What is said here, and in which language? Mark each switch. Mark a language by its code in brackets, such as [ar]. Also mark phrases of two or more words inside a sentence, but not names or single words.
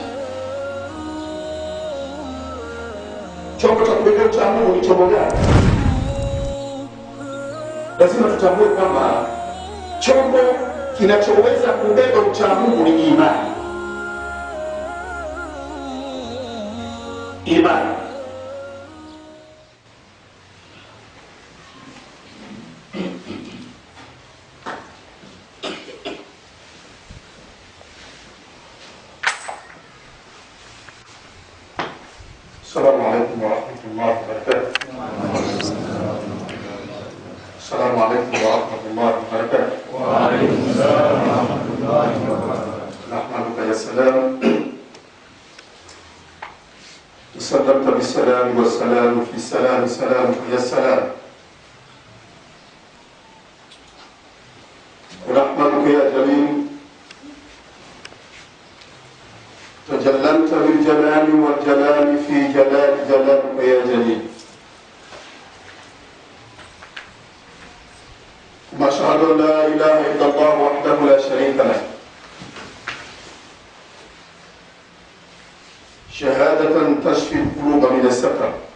[sw] Chombo cha kubeba ucha Mungu ni chombo gani? Lazima tutambue kwamba chombo kinachoweza kubeba ucha Mungu ni imani. Imani. [ar] السلام عليكم ورحمة الله وبركاته. السلام عليكم ورحمة الله وبركاته. وعليكم السلام ورحمة الله وبركاته. نحمدك يا سلام. سلمت بالسلام والسلام في سلام سلام يا سلام. نحمدك يا جليل. تجللت بالجلال والجلال في جلال جلالك يا جليل. وأشهد أن لا إله إلا الله وحده لا شريك له شهادة تشفي القلوب من السكر.